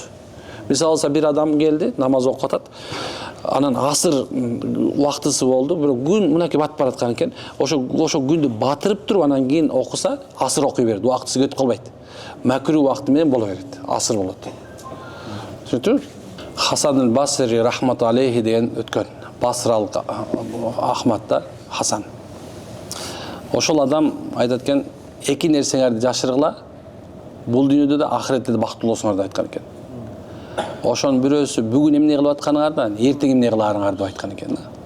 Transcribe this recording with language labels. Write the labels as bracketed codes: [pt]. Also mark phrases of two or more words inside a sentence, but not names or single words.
[ky] Мисалы алса бир адам келди, намаз окуп атат. Анан асыр убактысы болду, бирок күн мынакей батып бараткан экен. Ошо күндү батырып туруп анан кийин окуса, асыр окуй берет. Убактысы өтүп калбайт. Макру убакыты менен боло берет. Асыр болот. Түшүндүңүз? Хасан аль-Басри [ar] رحمة عليه [ky] деген өткөн. Басралык Ахматта Хасан. Ошол адам айтат экен, эки нерсеңерди жашыргыла, бул дүйнөдө да ахиретте да бактылуу болсоңор деп айткан экен. Ошонун бирөөсү бүгүн эмне кылып атканыңардан, эртең эмне кыларыңар деп айткан экен.